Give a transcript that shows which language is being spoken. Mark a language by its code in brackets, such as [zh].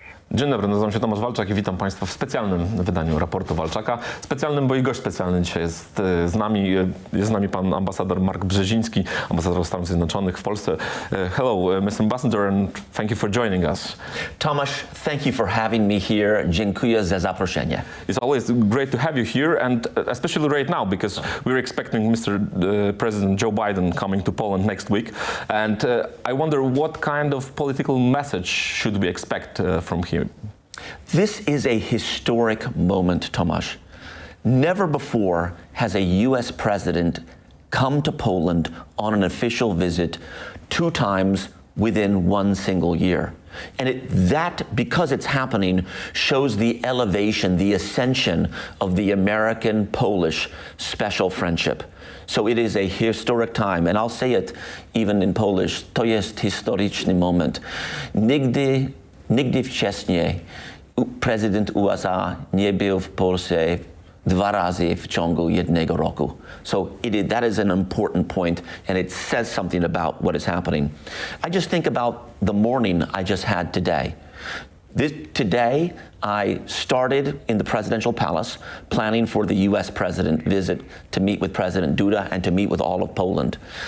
[pl] Dzień dobry, nazywam się Tomasz Walczak i witam Państwa w specjalnym wydaniu raportu Walczaka. Specjalnym, bo i gość specjalny dzisiaj jest z nami. Jest z nami pan ambasador Mark Brzeziński, ambasador Stanów Zjednoczonych w Polsce. [en] Hello, Mr. Ambassador, and thank you for joining us. Tomasz, thank you for having me here. [pl] Dziękuję za zaproszenie. [en] It's always great to have you here, and especially right now, because we're expecting Mr. President Joe Biden coming to Poland next week. And I wonder what kind of political message should we expect from him? This is a historic moment, Tomasz. Never before has a U.S. president come to Poland on an official visit 2 times within 1 single year. And that, because it's happening, shows the elevation, the ascension of the American-Polish special friendship. So it is a historic time, and I'll say it even in Polish, [pl] to jest historyczny moment. Nigdy wcześniej prezydent USA nie był w Polsce 2 razy w ciągu 1 roku. [en] So that is an important point, and it says something about what is happening. I just think about the morning I just had today. Today, I started in the presidential palace planning for the U.S. president visit to meet with President Duda and to meet with all of Poland.